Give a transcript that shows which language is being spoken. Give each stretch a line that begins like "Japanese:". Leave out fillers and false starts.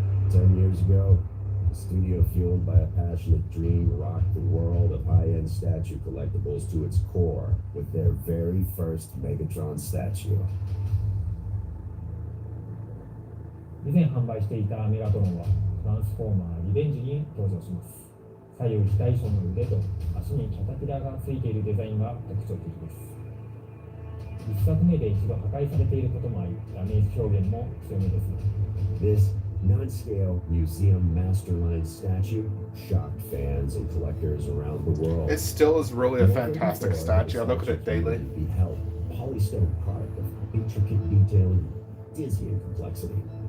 English: 10 years ago, the studio, fueled by a passionate dream, rocked the world of high-end statue collectibles to its core with their very first Megatron statue.
Japanese: 以前販売していたメガトロンはトランスフォーマーリベンジに登場します。左右非対称の腕と足にキャタピラがついているデザインが特徴的です。一作目で一度破壊されていることもあり、ダメージ表現も強めです。
English: This non-scale museum masterline statue shocked fans and collectors around the world. It still is really a fantastic statue. I look at it daily. Beheld polystone product of intricate detail and dizzying complexity.